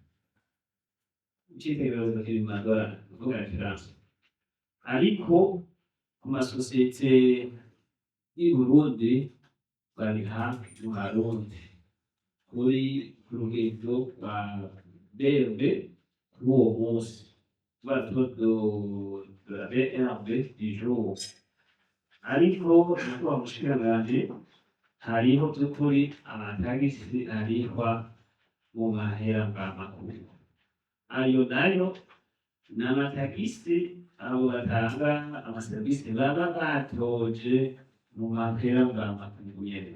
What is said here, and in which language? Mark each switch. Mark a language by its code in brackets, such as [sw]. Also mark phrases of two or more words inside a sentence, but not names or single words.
[rn] Icitegererezo kiri mu madolari, ukuvuga reference. Ariko ku masosiyete y'i Burundi bariha mu marundi kuri ku rugendo rwa BRB kuri uwo munsi, [fr] taux de la BRB du jour. [rn] Ariko nyakubahwa mushikiranganji, hariho by'ukuri amatagisi arihwa mu mahera mvamakungu. Ayo nayo ni amatagisi abo batanga amaserivisi baba batoje mu mahera mvamakungu nyene.